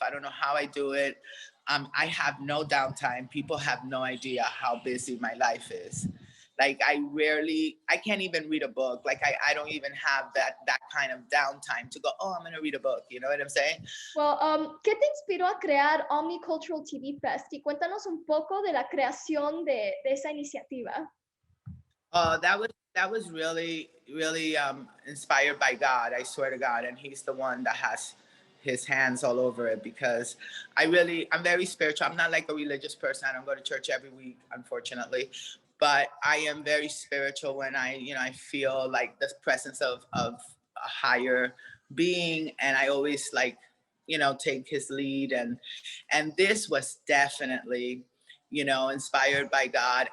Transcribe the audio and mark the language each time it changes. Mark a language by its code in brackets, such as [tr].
[en] I don't know how I do it. I have no downtime. People have no idea how busy my life is. Like, I can't even read a book. Like, I don't even have that kind of downtime to go, oh, I'm going to read a book. You know what I'm saying? [es] Well, ¿qué te inspiró a crear Omni Cultural TV Fest? Y cuéntanos un poco de la creación de esa iniciativa. [en] That was really, really inspired by God. I swear to God, and He's the one that has His hands all over it, because I'm very spiritual. I'm not like a religious person. I don't go to church every week, unfortunately, but I am very spiritual when I feel like the presence of a higher being, and I always like take His lead, and this was definitely inspired by God.